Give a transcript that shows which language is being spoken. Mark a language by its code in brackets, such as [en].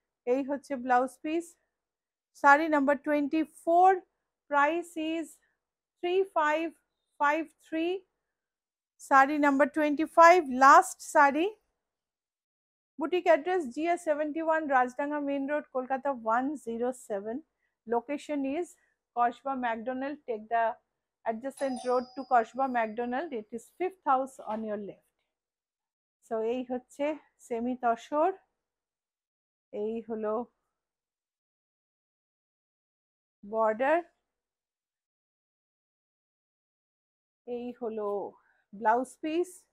[bn] এই হচ্ছে blouse piece. Sari number 24, [en] Price is 3553। [bn] Sari number 25, last sari. Boutique address GS71, Rajdanga main road, Kolkata 107। [en] Location is Kasba McDonald. Take the adjacent road to Kasba McDonald, it is 5th house on your left. [bn] So এই হচ্ছে semi tussar, এই হলো border, এই হলো blouse piece.